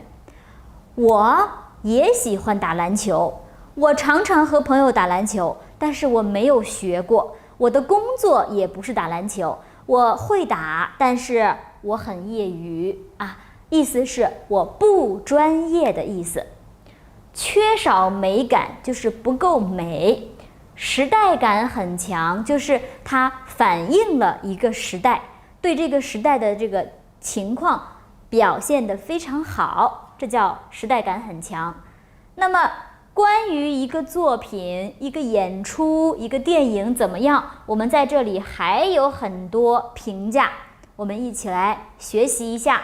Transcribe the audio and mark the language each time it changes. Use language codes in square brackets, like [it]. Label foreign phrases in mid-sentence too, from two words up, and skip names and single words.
[zh] 我也喜歡打籃球，我常常和朋友打籃球，但是我沒有學過，我的工作也不是打籃球，我会打，但是我很業餘意思是我不專業的意思。缺少美感就是不夠美，時代感很強就是它反映了一個時代，對這個時代的這個情況表現得非常好，這叫時代感很強。那麼關於一個作品、一個演出、一個電影怎麼樣，我們在這裡還有很多評價，我們一起來學習一下。